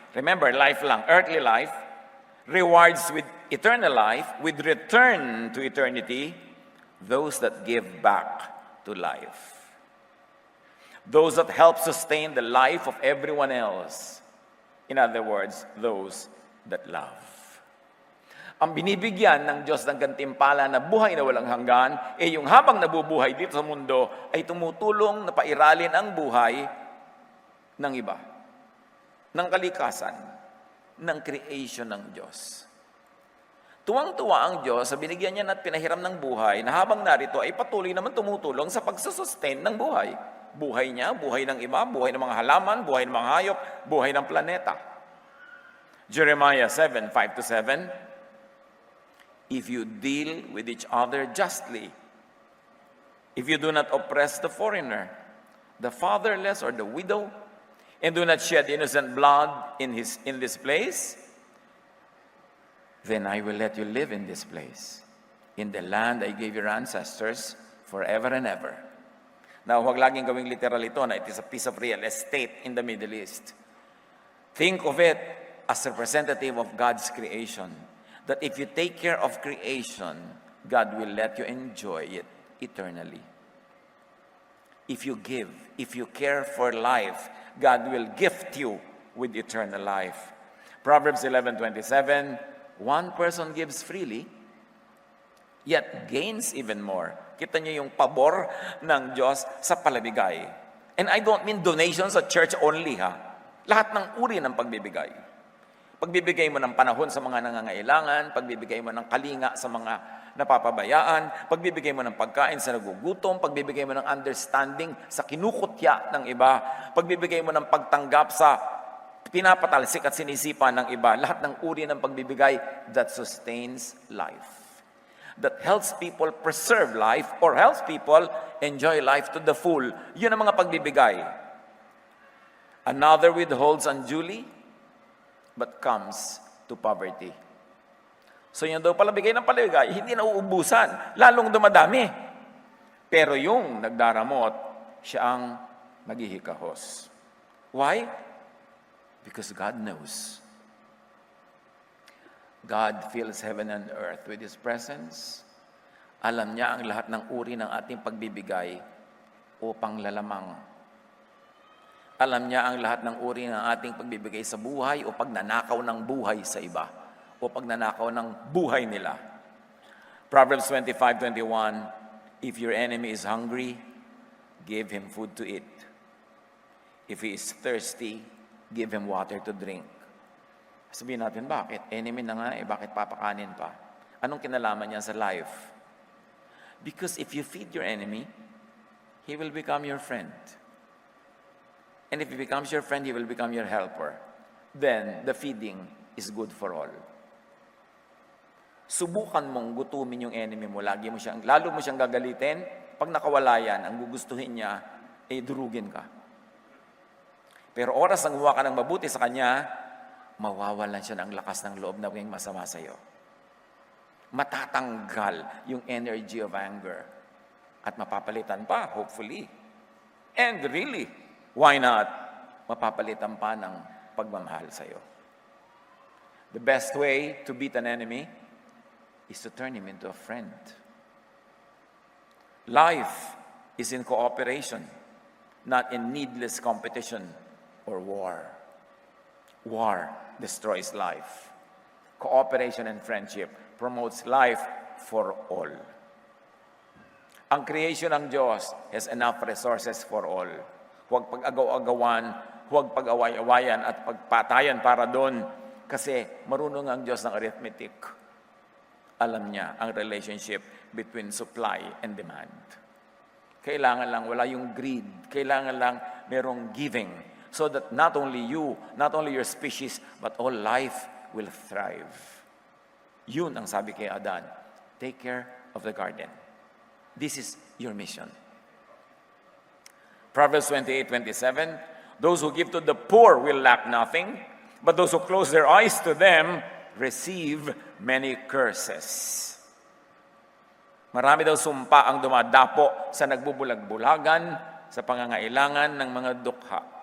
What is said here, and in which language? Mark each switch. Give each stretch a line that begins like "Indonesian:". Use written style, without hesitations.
English: Remember, life lang, earthly life. Rewards with eternal life, with return to eternity, those that give back to life. Those that help sustain the life of everyone else. In other words, those that love.
Filipino: Ang binibigyan ng Diyos ng gantimpala na buhay na walang hanggan, yung habang nabubuhay dito sa mundo, ay tumutulong na pairalin ang buhay ng iba, ng kalikasan, ng creation ng Diyos. Tuwang-tuwa ang Diyos sa binigyan niya at pinahiram ng buhay na habang narito ay patuloy naman tumutulong sa pagsusustain ng buhay. Buhay niya, buhay ng iba, buhay ng mga halaman, buhay ng mga hayop, buhay ng planeta.
English: Jeremiah 7:5-7, if you deal with each other justly, if you do not oppress the foreigner, the fatherless or the widow, and do not shed innocent blood in this place, then I will let you live in this place, in the land I gave your ancestors forever and ever. Now,
Filipino: huwag laging gawing literal ito na
English: it is a piece of real estate in the Middle East. Think of it as representative of God's creation, that if you take care of creation, God will let you enjoy it eternally. If you give, if you care for life, God will gift you with eternal life. Proverbs 11:27, one person gives freely, yet gains even more.
Filipino: Kita niyo yung pabor ng Diyos sa palabigay.
English: And I don't mean donations
Filipino: sa
English: church only,
Filipino: ha? Lahat ng uri ng pagbibigay. Pagbibigay mo ng panahon sa mga nangangailangan, pagbibigay mo ng kalinga sa mga napapabayaan, pagbibigay mo ng pagkain sa nagugutom, pagbibigay mo ng understanding sa kinukutya ng iba, pagbibigay mo ng pagtanggap sa pinapatalsik at sinisipa ng iba, lahat ng uri ng pagbibigay
English: that sustains life, that helps people preserve life or helps people enjoy life to the full.
Filipino: Yun ang mga pagbibigay.
English: Another withholds unduly, but comes to poverty.
Filipino: So yung daw palabigay ng palabigay, hindi nauubusan, lalong dumadami. Pero yung nagdaramot, siya ang maghihikahos.
English: Why? Because God knows. God fills heaven and earth with His presence.
Filipino: Alam niya ang lahat ng uri ng ating pagbibigay upang lalamang. Alam niya ang lahat ng uri ng ating pagbibigay sa buhay o pagnanakaw ng buhay sa iba o pagnanakaw ng buhay nila.
English: Proverbs 25:21, if your enemy is hungry, give him food to eat. If he is thirsty, give him water to drink.
Filipino: Sabihin natin, bakit? Enemy na nga bakit papakanin pa? Anong kinalaman niya sa life?
English: Because if you feed your enemy, he will become your friend. And if he becomes your friend, he will become your helper. Then, the feeding is good for all.
Filipino: Subukan mong gutumin yung enemy mo. Lalo mo siyang gagalitin. Pag nakawala yan, ang gugustuhin niya, durugin ka. Pero oras na gumawa ka ng mabuti sa kanya, mawawalan siya ng lakas ng loob na maging masama sa iyo. Matatanggal yung energy of anger. At mapapalitan pa, hopefully.
English: And really, why not?
Filipino: Mapapalitan pa ng pagmamahal sa iyo.
English: The best way to beat an enemy is to turn him into a friend. Life is in cooperation, not in needless competition or war. War destroys life. Cooperation and friendship promotes life for all. Ang creation
Filipino: ng Diyos
English: has enough resources for all.
Filipino: Huwag pag-agaw-agawan, huwag pag-away-awayan at pagpatayan para doon kasi marunong ang Diyos ng arithmetic. Alam niya ang
English: relationship between supply and demand.
Filipino: Kailangan lang wala yung
English: greed.
Filipino: Kailangan lang merong
English: giving so that not only you, not only your species, but all life will thrive.
Filipino: Yun ang sabi kay Adan.
English: Take care of the garden. This is your mission. Proverbs 28:27, those who give to the poor will lack nothing, but those who close their eyes to them receive many curses.
Filipino: Marami daw sumpa ang dumadapo sa nagbubulag-bulagan, sa pangangailangan ng mga dukha.